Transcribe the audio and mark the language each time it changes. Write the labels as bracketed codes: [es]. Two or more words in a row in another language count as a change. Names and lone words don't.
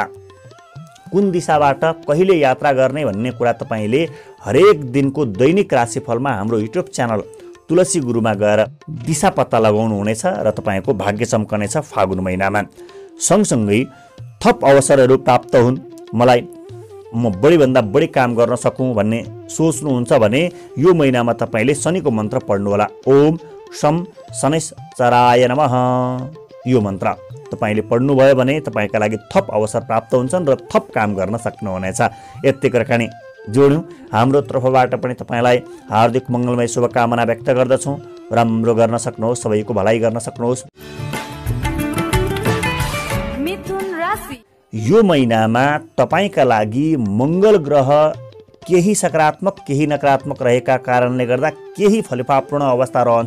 [ne] कुन दिशाबाट कहिले यात्रा गर्ने भन्ने कुरा तपाईँले हरेक दिनको दैनिक राशिफलमा हाम्रो [en] YouTube channel [ne] तुलसी गुरुमा गएर दिशा पत्ता लगाउनु हुनेछ र तपाईँको भाग्य चम्कनेछ फागुन महिनामा। सँगसँगै थप अवसरहरू प्राप्त हुन्, मलाई म बढीभन्दा बढी काम गर्न सकौँ भन्ने सोच्नुहुन्छ भने यो महिनामा तपाईँले शनिको मन्त्र पढ्नुहोला। [sa] ओम शम शनैश्चराय नमः, [ne] यो मन्त्र तपाईँले पढ्नुभयो भने तपाईँका लागि थप अवसर प्राप्त हुन्छन् र थप काम गर्न सक्नुहुनेछ। यति कुराकानी जोड्यौँ। हाम्रो तर्फबाट पनि तपाईँलाई हार्दिक मङ्गलमय शुभकामना व्यक्त गर्दछौँ। राम्रो गर्न सक्नुहोस्, सबैको भलाइ गर्न सक्नुहोस्। यो महिनामा तपाईँका लागि मङ्गल ग्रह केही सकारात्मक केही नकारात्मक रहेका कारणले गर्दा केही फलिफापूर्ण अवस्था रहन्छ।